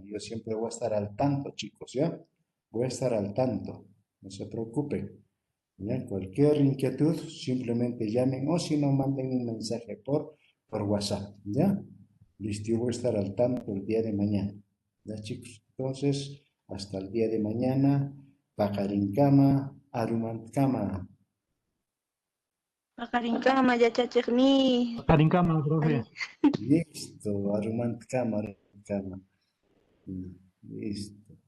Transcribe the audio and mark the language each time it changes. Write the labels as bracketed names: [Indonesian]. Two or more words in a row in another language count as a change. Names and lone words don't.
[Spanish] Yo siempre voy a estar al tanto, chicos, ¿ya? Voy a estar al tanto, no se preocupen. ¿Ya? Cualquier inquietud, simplemente llamen o si no, manden un mensaje por WhatsApp, ¿ya? Listo, yo voy a estar al tanto el día de mañana, ¿ya, chicos? Entonces, hasta el día de mañana, [Quechua] Pajarincama, Arumancama. Paqarinkama, yachachiqni. Carincama, profe. Ali. Listo, Arumancama, Arumancama. [Spanish] Listo.